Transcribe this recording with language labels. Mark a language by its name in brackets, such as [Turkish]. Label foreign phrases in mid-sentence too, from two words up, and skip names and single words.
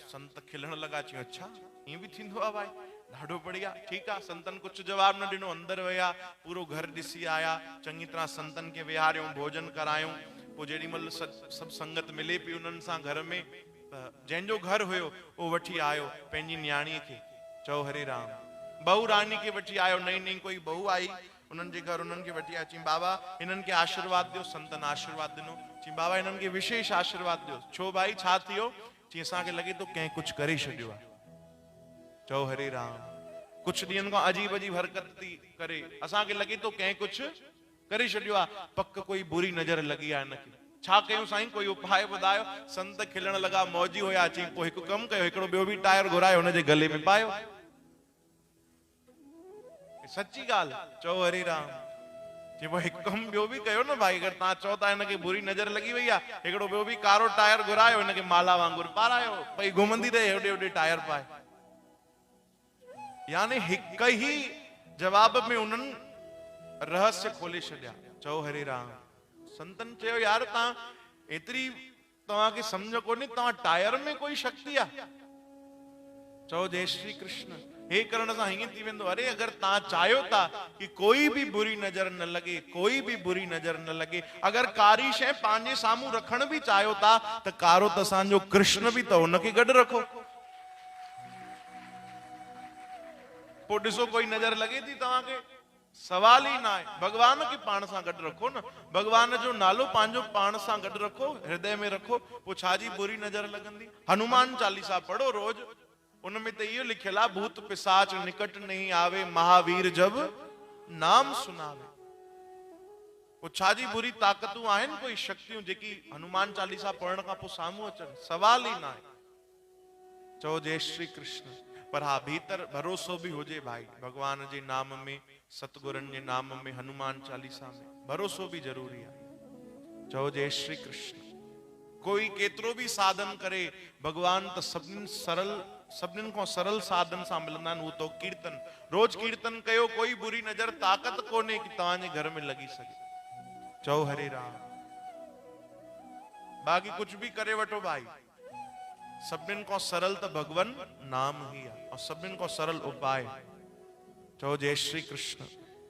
[Sindhi] संत खिलण लॻा, चयो अच्छा ईअं बि थींदो आहे भाई, ॾाढो बढ़िया, ठीकु आहे। संतनि कुझु जवाब न ॾिनो, अंदरि विया, पूरो घर ॾिसी आया, चङी तरह संतनि खे विहारियूं, भोजन करायूं। पोइ जेॾीमहिल सभु संगत मिले पई उन्हनि सां घर में, त जंहिंजो घर हुयो उहो वठी आयो पंहिंजी न्याणीअ खे। चओ हरे राम। बहू रानी खे वठी आयो, नई नई कोई बहू आई उन्हनि जे घर, उन्हनि खे वठी आयो। चई बाबा हिननि खे आशीर्वाद ॾियो। संतनि आशीर्वाद ॾिनो। चई बाबा हिननि खे विशेष आशीर्वाद ॾियो। छो भाई छा थियो? चई असांखे लॻे थो कंहिं कुझु करे छॾियो आहे। चओ हरे राम। कुझु ॾींहंनि खां अजीब अजीब हरकत थी करे, असांखे लॻे थो कंहिं कुझु करे छॾियो आहे, पक कोई बुरी नज़र लॻी आहे हिनखे। छा कयूं साईं, कोई उपाय ॿुधायो। संत खिलण लॻा, मौजी हुया। चई पोइ हिकु कमु कयो, हिकिड़ो ॿियो बि टायर घुरायो, हुनजे गले में पायो। सची ॻाल्हि। चओ हरे राम। चई पोइ हिकु कमु ॿियो बि कयो न भाई, अगरि तव्हां चओ था हिनखे बुरी नज़र लॻी वई आहे, हिकिड़ो ॿियो बि कारो टायर घुरायो, हिनखे माला वांगुरु पारायो, भई घुमंदी रहे होॾे होॾे टायर पाए। यानी हिकु ही जवाब में उन्हनि रहस्य खोले छॾिया। चओ हरे राम। संतन चयो यार तव्हां एतिरी तव्हांखे सम्झ कोन्हे, तव्हां टायर में कोई शक्ति आहे? चओ जय श्री कृष्ण। हे करण सां हीअं थी वेंदो, अरे अगर तव्हां चाहियो था कि कोई भी बुरी नज़र न लगे, कोई भी बुरी नज़र न लगे, अगर कारी शइ पंहिंजे साम्हूं रखण बि चाहियो था त कारो त असांजो कृष्ण बि, त हुनखे गॾु रखो। पोइ ॾिसो कोई नज़र लगे थी तव्हांखे? सवाल ही ना आहे। भगवान खे पाण सां गॾु रखो न, भगवान जो नालो पंहिंजो पाण सां गॾु रखो, हृदय में रखो, पोइ छाजी बुरी नज़र लॻंदी? हनुमान चालीसा पढ़ो रोज, उनमें तो इहो लिखियल आहे, [Hindi] भूत पिशाच निकट नहीं आवे, महावीर जब नाम सुनावे। [Sindhi] पोइ छाजी बुरी ताक़तूं आहिनि, कोई शक्तियूं जेकी हनुमान चालीसा पढ़ण खां पोइ साम्हूं अचनि? सवाल ही ना आहे। चओ जय श्री कृष्ण। पर हा भीतर भरोसो भी हुजे भाई, भगवान जे नाम में, सतगुरनि जे नाम में, हनुमान चालीसा में भरोसो भी जरूरी आहे। चओ जय श्री कृष्ण। कोई केतिरो भी साधन करे, भगवान त सभिनीनि खां सरल साधन सां मिलंदा आहिनि, उहो तो कीर्तन। रोज कीर्तन कयो, कोई बुरी नज़र ताक़त कोन्हे कि तव्हांजे घर में लगी सके। चओ हरे राम। बाक़ी कुछ भी करे वठो भाई, सभिनीनि खां सरल त भगवन नाम ही आहे, और सभिनीनि खां सरल उपाय। चओ जय श्री कृष्ण।